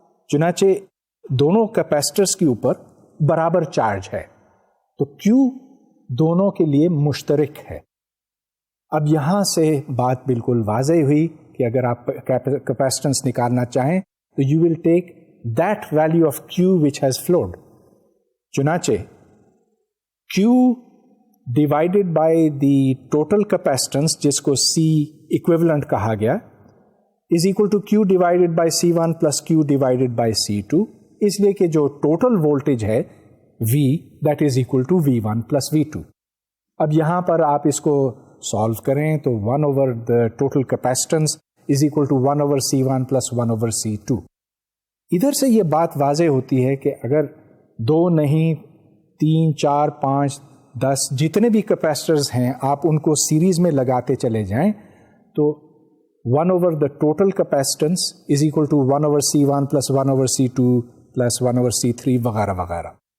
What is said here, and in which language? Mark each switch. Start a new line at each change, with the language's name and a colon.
Urdu: چنانچہ دونوں کیپیسٹرز کے اوپر برابر چارج ہے، تو Q دونوں کے لیے مشترک ہے. اب یہاں سے بات بالکل واضح ہوئی کہ اگر آپ کیپیسٹنس نکالنا چاہیں تو
English: You will take that value of Q which has flowed. چنانچہ Q divided by the total capacitance
Urdu: جس کو
English: C equivalent کہا گیا is equal to Q divided by C1 plus Q divided by C2.
Urdu: اس لیے کہ جو
English: total voltage ہے V that is equal to V1 plus V2.
Urdu: اب یہاں پر آپ اس کو solve کریں تو
English: 1 over the total capacitance is equal to 1 over C1 plus 1 over C2.
Urdu: ادھر سے یہ بات واضح ہوتی ہے کہ اگر 2 نہیں 3 4 5 10 جتنے بھی کیپیسٹرز ہیں آپ ان کو سیریز میں لگاتے چلے جائیں تو
English: 1 over the total capacitance is equal to 1 over C1 plus 1 over C2 plus 1 over C3
Urdu: وغیرہ وغیرہ.